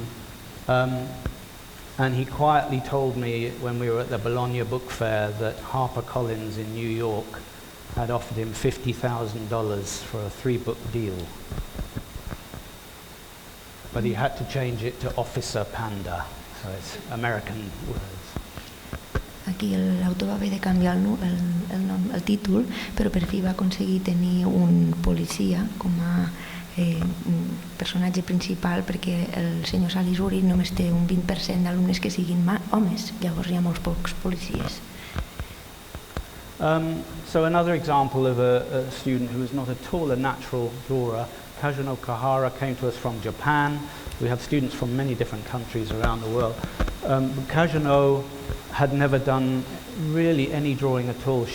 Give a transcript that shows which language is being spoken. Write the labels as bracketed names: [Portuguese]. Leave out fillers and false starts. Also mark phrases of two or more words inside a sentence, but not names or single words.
[English] And he quietly told me when we were at the Bologna Book Fair that HarperCollins in New York had offered him $50,000 for a 3-book deal. But he had to change it to Officer Panda, so it's American words. [Catalan] Aquí l'autor va haver de canviar el títol, però per fi va aconseguir tenir un policia com a personatge principal, perquè el senyor Salisbury només té un 20% d'alumnes que siguin homes, llavors hi ha molts pocs policies. [English] So another example of a student who is not at all a natural drawer, Kazuno Kahara, came to us from Japan. We have students from many different countries around the world. Kazuno had never done really any drawing at all.